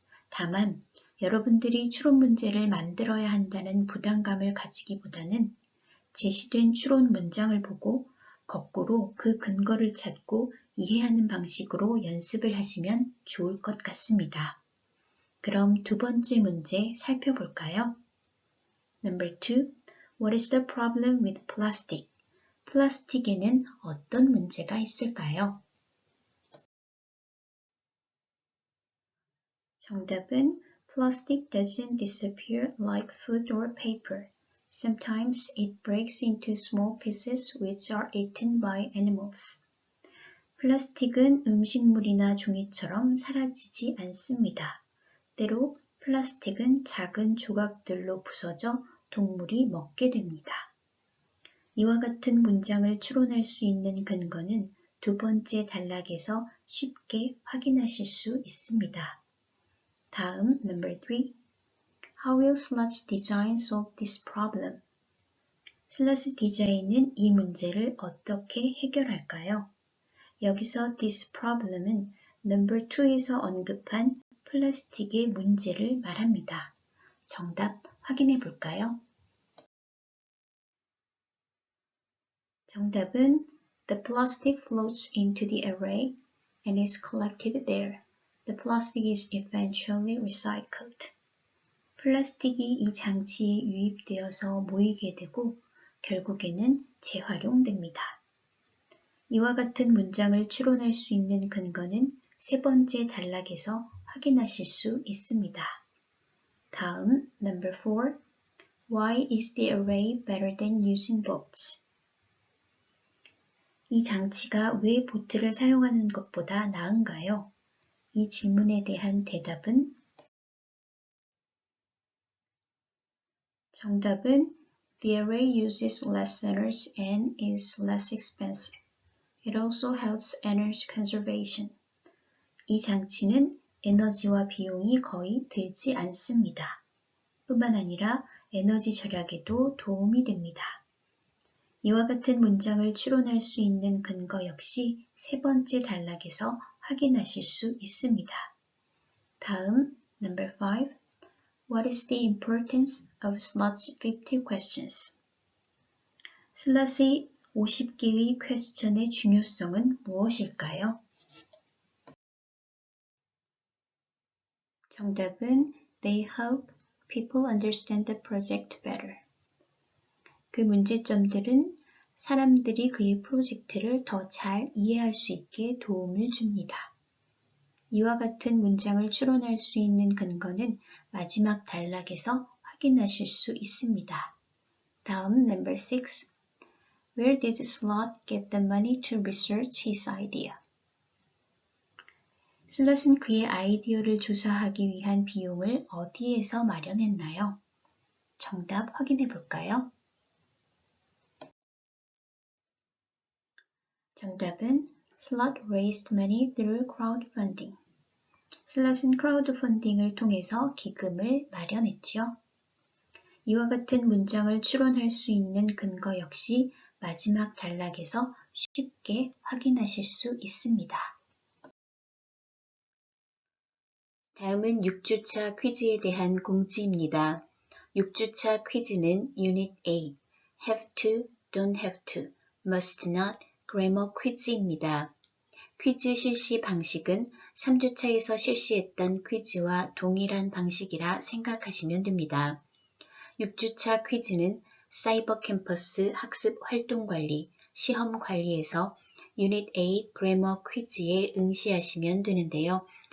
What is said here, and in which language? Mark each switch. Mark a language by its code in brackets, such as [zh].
[ko] 다만 여러분들이 추론 문제를 만들어야 한다는 부담감을 가지기보다는 제시된 추론 문장을 보고 거꾸로 그 근거를 찾고 이해하는 방식으로 연습을 하시면 좋을 것 같습니다. 그럼 두 번째 문제 살펴볼까요? [en] Number 2. What is the problem with plastic? [ko] 플라스틱에는 어떤 문제가 있을까요? 정답은 [en] Plastic doesn't disappear like food or paper. Sometimes it breaks into small pieces which are eaten by animals. [ko] 플라스틱은 음식물이나 종이처럼 사라지지 않습니다. 때로 플라스틱은 작은 조각들로 부서져 동물이 먹게 됩니다. 이와 같은 문장을 추론할 수 있는 근거는 두 번째 단락에서 쉽게 확인하실 수 있습니다. 다음, [en] number 3. How will Sludge Design solve this problem? [ko] 슬러지 디자인은 이 문제를 어떻게 해결할까요? 여기서 [en] this problem [ko] 은 [en] number 2 [ko] 에서 언급한 플라스틱의 문제를 말합니다. 정답 확인해 볼까요? 정답은 [en] The plastic floats into the array and is collected there. The plastic is eventually recycled. [ko] 플라스틱이 이 장치에 유입되어서 모이게 되고 결국에는 재활용됩니다. 이와 같은 문장을 추론할 수 있는 근거는 세 번째 단락에서 확인하실 수 있습니다. 다음, [en] number 4. Why is the array better than using boats? [ko] 이 장치가 왜 보트를 사용하는 것보다 나은가요? 이 질문에 대한 대답은 정답은 [en] The array uses less energy and is less expensive. It also helps energy conservation. [ko] 이 장치는 에너지와 비용이 거의 들지 않습니다. 뿐만 아니라 에너지 절약에도 도움이 됩니다. 이와 같은 문장을 추론할 수 있는 근거 역시 세 번째 단락에서 확인하실 수 있습니다. 다음, [en] number 5. What is the importance of Sludge 50 questions? [ko] 슬럿의 50개의 퀘스천의 중요성은 무엇일까요? 정답은 [en] They help people understand the project better. [ko] 그 문제점들은 사람들이 그의 프로젝트를 더 잘 이해할 수 있게 도움을 줍니다. 이와 같은 문장을 추론할 수 있는 근거는 마지막 단락에서 확인하실 수 있습니다. 다음 [en] number 6. Where did Slot get the money to research his idea? [ko] 슬롯은 그의 아이디어를 조사하기 위한 비용을 어디에서 마련했나요? 정답 확인해 볼까요? 정답은 [en] Slot raised money through crowdfunding. [ko] 슬롯은 크라우드펀딩을 통해서 기금을 마련했지요. 이와 같은 문장을 추론할 수 있는 근거 역시 마지막 단락에서 쉽게 확인하실 수 있습니다. 다음은 6주차 퀴즈에 대한 공지입니다. 6주차 퀴즈는 [en] Unit 8, Have to, Don't have to, Must not, Grammar [ko] 퀴즈입니다. 퀴즈 실시 방식은 3주차에서 실시했던 퀴즈와 동일한 방식이라 생각하시면 됩니다. 6주차 퀴즈는 사이버 캠퍼스 학습 활동관리, 시험 관리에서 유닛 8 그래머 퀴즈에 응시하시면 되는데요.